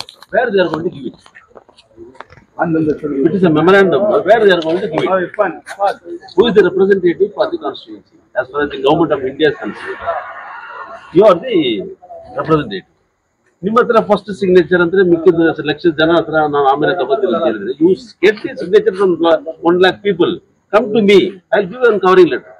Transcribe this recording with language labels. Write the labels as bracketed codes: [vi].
[en] where they are going to give it. It is a memorandum where they are going to give it. Who is the representative for the constituency? As far as the government of India is concerned, you are the representative. [kn] ನಿಮ್ಮ ಹತ್ರ first signature ಅಂದ್ರೆ ಮಿಕ್ಕಿದ ಲಕ್ಷ ಜನ ಹತ್ರ ನಾವು ಆಮೇಲೆ ತಗೋತೀವಿ ಅಂತ ಹೇಳಿದ್ರೆ [en] You get the signature from 1 lakh people. Come to me, I'll give you a covering letter.